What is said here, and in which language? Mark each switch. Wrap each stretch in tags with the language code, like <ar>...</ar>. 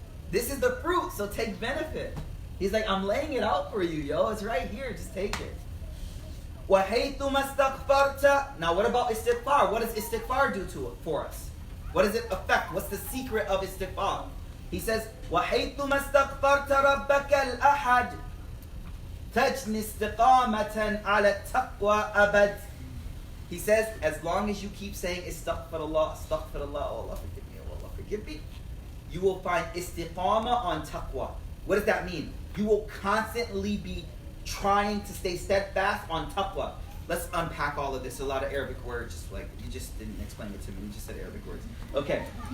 <en>This is the fruit, so take benefit. He's like, I'm laying it out for you, yo. It's right here, just take it.</en> <ar>وَحَيْثُمَا اسْتَغْفَرْتَ.</ar> <en>Now what about istighfar? What does istighfar do for us? What does it affect? What's the secret of istighfar? He says,</en> <ar>وَحَيْثُمَا اسْتَغْفَرْتَ رَبَّكَ الْأَحَدِ تجني استقامة على التقوى أبد.</ar> <en>He says, as long as you keep saying astaghfirullah, astaghfirullah, oh Allah forgive me, oh Allah forgive me, you will find istiqamah on taqwa. What does that mean? You will constantly be trying to stay steadfast on taqwa. Let's unpack all of this. A lot of Arabic words, just like, you just didn't explain it to me. You just said Arabic words. Okay.</en>